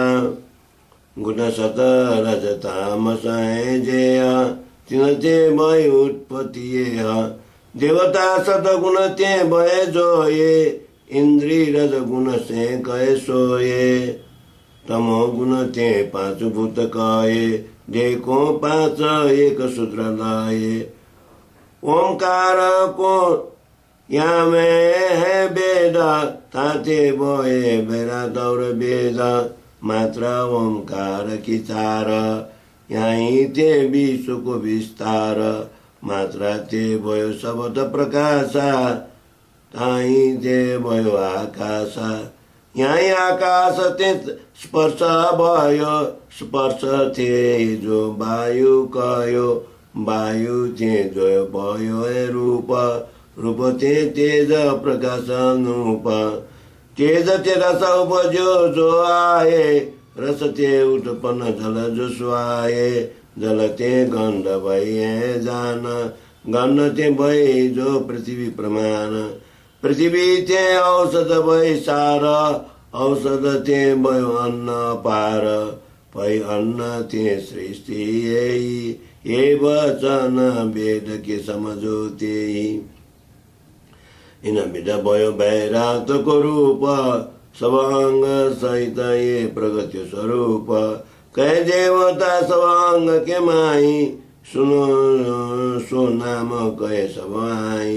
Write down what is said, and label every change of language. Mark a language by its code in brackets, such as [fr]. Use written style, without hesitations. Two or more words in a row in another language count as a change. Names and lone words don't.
[hi] गुण सत रज तामस है जेय, तिन ते भय उत्पत्ति। देवता सत गुण ते भय जोये, इंद्री रज गुण से कहे सोये। तमो गुण ते पांच भूत कहे, देखो पांच एक सूत्र लाए। ओंकार को यहाँ में है वेद, ताते बोए बेरा दौर वेद। मात्रा ओंकार की चार, यहीं ते विश्व को विस्तार। मात्रा ते भयो शब्द प्रकाशा, ताहीं ते भयो आकाशा। यहीं आकाश ते स्पर्श भयो, स्पर्श थे जो वायु कयो। वायु ते जो भयो रूप, रूप ते तेज प्रकाश अनुप। तेज ते रस उपजो जो आए, रस ते उत्पन्न जल जो सुहाए। जल ते गंध भई जान, गंध ते भई जो पृथ्वी प्रमाण। पृथ्वी ते औषध भई सार, औषध ते भयो अन्न पार। भई अन्न ते सृष्टि ये वचन वेद के समझो ते। इन विध भयो वैरात को रूप, सब अंग सहित ये प्रगति स्वरूप, कह देवता सब अंग के माई, सुनो सो नाम कहे सब आई।